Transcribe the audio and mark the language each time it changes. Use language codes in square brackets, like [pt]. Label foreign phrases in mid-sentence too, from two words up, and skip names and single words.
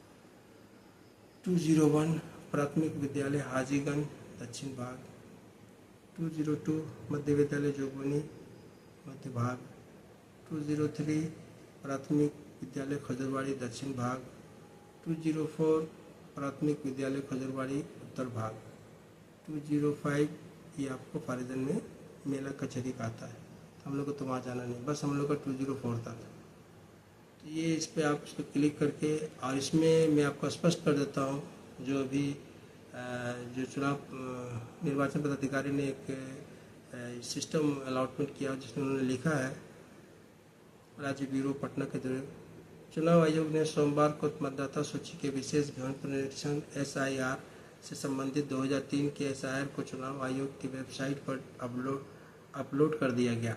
[hi] 201 प्राथमिक विद्यालय हाजीगंज दक्षिण भाग, 202 मध्य विद्यालय जोगबनी मध्य भाग, 203 प्राथमिक विद्यालय खजूरवाड़ी दक्षिण भाग, 204 प्राथमिक विद्यालय खजूरवाड़ी उत्तर भाग, 205 ये आपको फारबिसगंज में मेला कचहरी का आता है। तो हम लोग को तो वहाँ जाना नहीं, बस हम लोग का 204 था। तो ये इस पर आप इसको क्लिक करके, और इसमें मैं आपको स्पष्ट कर देता हूँ जो अभी जो चुनाव निर्वाचन पदाधिकारी ने एक [en] system allotment [hi] किया, जिसमें उन्होंने लिखा है राज्य ब्यूरो पटना के द्वारा चुनाव आयोग ने सोमवार को मतदाता सूची के विशेष गहन पुनरीक्षण SIR से संबंधित 2003 के SIR को चुनाव आयोग की वेबसाइट पर अपलोड कर दिया गया।